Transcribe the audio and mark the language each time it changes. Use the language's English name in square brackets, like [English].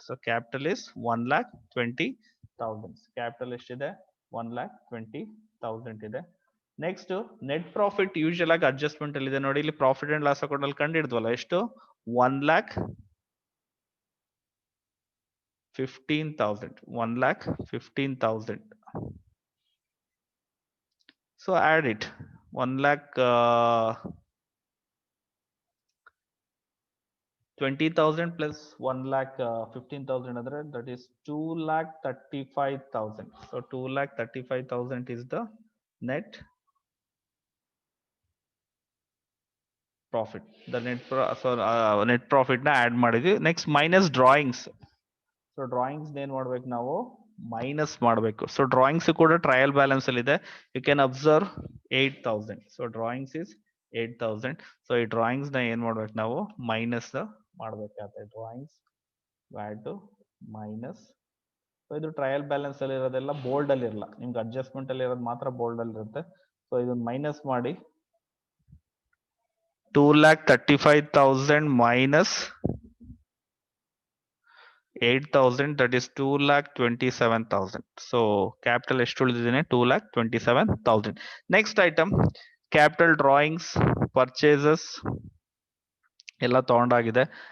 [English] So capital is 1,20,000. capital [Kannada] ಎಷ್ಟಿದೆ, 1,20,000 ಇದೆ. Next net profit usual ಆಗಿ ಅಡ್ಜಸ್ಟ್ಮೆಂಟ್ ಅಲ್ಲಿ ಇದೆ ನೋಡಿ ಇಲ್ಲಿ. ಪ್ರಾಫಿಟ್ ಅಂಡ್ ಲಾಸ್ ಅಕೌಂಟ್ ಅಲ್ಲಿ ಕಂಡು ಹಿಡಿದ್ವಲ್ಲ, ಎಷ್ಟು, 1,15,000. 1,15,000. [English] So add it, 1,20,000 plus 1,15,000 andre that is 2,35,000. So 2,35,000 is the net profit. The net profit na add ಮಾಡಿದ್ವಿ. Next minus drawings. [Kannada] So drawings ಏನ್ ಮಾಡ್ಬೇಕು ನಾವು, ಮೈನಸ್ ಮಾಡಬೇಕು. ಸೊ ಡ್ರಾಯಿಂಗ್ಸ್ ಕೂಡ ಟ್ರಯಲ್ ಬ್ಯಾಲೆನ್ಸ್ ಅಲ್ಲಿ ಇದೆ. [English] You can observe 8,000. So drawings is 8,000. [Kannada] So ಈ drawings ನ ಏನ್ ಮಾಡ್ಬೇಕು ನಾವು, ಮೈನಸ್ ಮಾಡ್ಬೇಕಾಗುತ್ತೆ. [English] Drawings had to minus. [Kannada] ಸೊ ಇದು ಟ್ರಯಲ್ ಬ್ಯಾಲೆನ್ಸ್ ಅಲ್ಲಿ ಇರೋದೆಲ್ಲ ಬೋಲ್ಡ್ ಅಲ್ಲಿ ಇರಲ್ಲ, ನಿಮ್ಗೆ ಅಡ್ಜಸ್ಟ್ಮೆಂಟ್ ಅಲ್ಲಿ ಇರೋದು ಮಾತ್ರ ಬೋಲ್ಡ್ ಅಲ್ಲಿ ಇರುತ್ತೆ. ಸೊ ಇದನ್ನ ಮೈನಸ್ ಮಾಡಿ [English] 2,35,000 minus 8,000, that is 2,27,000. [Kannada] So capital ಎಷ್ಟು ಉಳಿದಿದೆ, 2,27,000. Next item capital drawings, purchases ಎಲ್ಲ ತಗೊಂಡಾಗಿದೆ.